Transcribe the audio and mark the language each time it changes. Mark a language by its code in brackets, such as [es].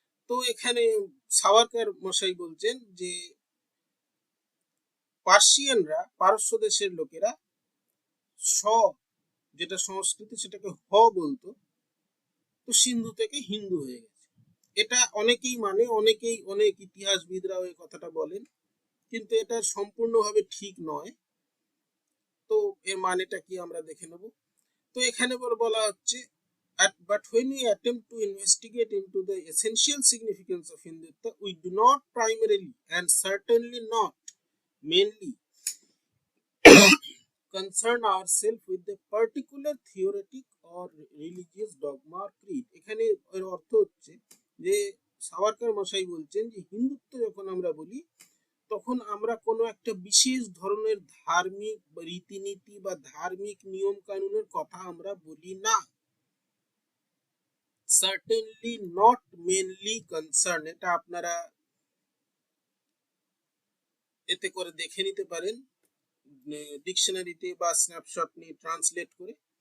[bn] তো এখানে সাভারকর মশাই বলছেন যে পার্সিয়ানরা, পারস্য দেশের লোকেরা স যেটা সংস্কৃতি সেটাকে হ বলতো, তো সিন্ধু থেকে হিন্দু হয়ে গেছে। এটা অনেকেই মানে, অনেকেই, অনেক ইতিহাসবিদরাও এই কথাটা বলেন, কিন্তু এটা সম্পূর্ণভাবে ঠিক নয়। তো এর মানেটা কি আমরা দেখে নেব। তো এখানে বলা হচ্ছে [en] but when we attempt to investigate into the essential significance of Hindutva, we do not primarily and certainly not mainly concern ourselves with the particular theoretic or religious dogma or creed. [bn] এখানে এর অর্থ হচ্ছে যে সাভারকর মশাই বলছেন যে হিন্দুত্ব যখন আমরা বলি, তখন আমরা কোনো একটা বিশেষ ধরনের ধার্মিক রীতিনীতি বা ধার্মিক নিয়ম কানুনের কথা আমরা বলি না। [en] certainly not mainly concern, [bn] এটা আপনারা এতে করে দেখে নিতে পারেন ডিকশনারিতে বা স্ন্যাপশট নিয়ে ট্রান্সলেট করে।